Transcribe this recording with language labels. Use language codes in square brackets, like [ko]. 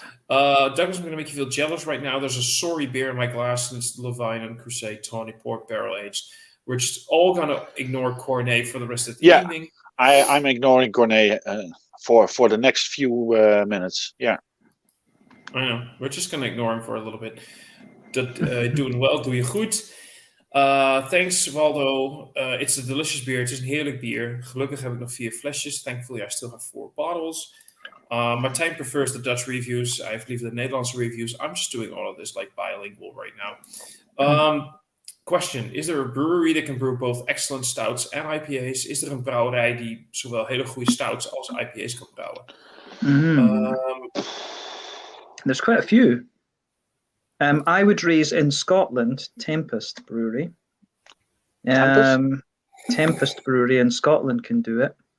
[en] Douglas, I'm going to make you feel jealous right now. There's a sorry beer in my glass, and it's Levine and Crusade Tawny Port Barrel Aged. We're just all going to ignore Cornet for the rest of the evening. I'm ignoring Cornet for the next few minutes. Yeah. I know. We're just going to ignore him for a little bit. Doing well, [nl] doe je goed. [en] Thanks, Waldo. It's a delicious beer. [nl] Het is een heerlijk bier. Gelukkig heb ik nog 4 flesjes. [en] Thankfully, I still have 4 bottles. Martijn prefers the Dutch reviews. I have the Nederlandse reviews. I'm just doing all of this like bilingual right now. Question. Is there a brewery that can brew both excellent stouts and IPA's? [nl] Is er een brouwerij die zowel hele goede stouts als IPA's kan brouwen? [en] There's quite a few. I would raise in Scotland Tempest Brewery. Tempest Brewery in Scotland can do it.